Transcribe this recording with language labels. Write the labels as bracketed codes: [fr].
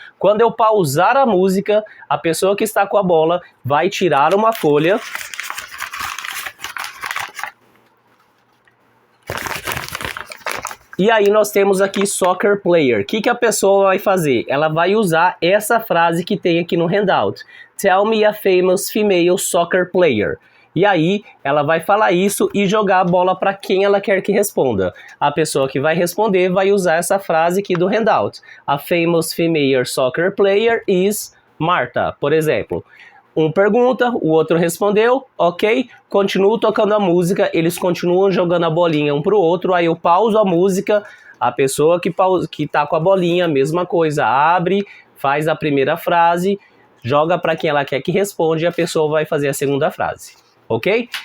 [pt] Quando eu pausar a música, a pessoa que está com a bola vai tirar uma folha. E aí nós temos aqui soccer player. O que a pessoa vai fazer? Ela vai usar essa frase que tem aqui no handout. [en] Tell me a famous female soccer player. [pt] E aí ela vai falar isso e jogar a bola para quem ela quer que responda. A pessoa que vai responder vai usar essa frase aqui do handout. [en] A famous female soccer player is Marta, por exemplo. [pt] Um pergunta, o outro respondeu, ok, continuo tocando a música, eles continuam jogando a bolinha um pro outro, aí eu pauso a música, a pessoa que tá com a bolinha, mesma coisa, abre, faz a primeira frase, joga para quem ela quer que responde e a pessoa vai fazer a segunda frase, ok?